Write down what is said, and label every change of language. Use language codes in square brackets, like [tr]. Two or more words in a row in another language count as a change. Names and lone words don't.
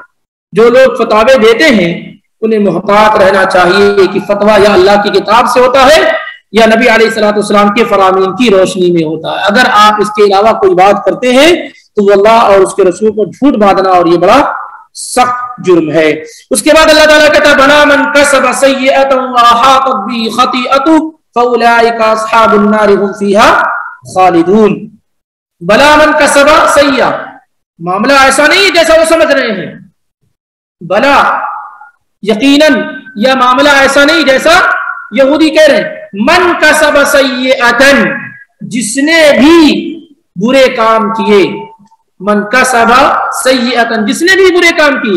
[ur] جو لوگ فتوے دیتے ہیں انہیں محتاط رہنا چاہیے کہ فتویٰ یا اللہ کی کتاب سے ہوتا ہے یا نبی [ar] علیہ الصلوۃ والسلام [ur] کے فرامین کی روشنی میں ہوتا ہے. اگر آپ اس کے علاوہ کوئی بات کرتے ہیں تو وہ اللہ اور اس کے رسول کو جھوٹ باندھنا اور یہ بڑا سخت جرم ہے. اس کے بعد اللہ تعالیٰ کہتا ہے [ar] بلا من کسب سیئۃ واحاطت به خطیئته فاولئک اصحاب النار هم فیها خالدون. بلا من کسب سیئہ, [ur] معاملہ ایسا نہیں ہے جیسا وہ سمجھ رہے ہیں. بلا یقیناً یہ معاملہ ایسا نہیں جیسا یہودی کہہ رہے ہیں. [ar] من کسب سیئۃ, [ur] جس نے بھی برے کام کیے. [ar] من کسب سیئۃ, [ur] جس نے بھی برے کام کیے.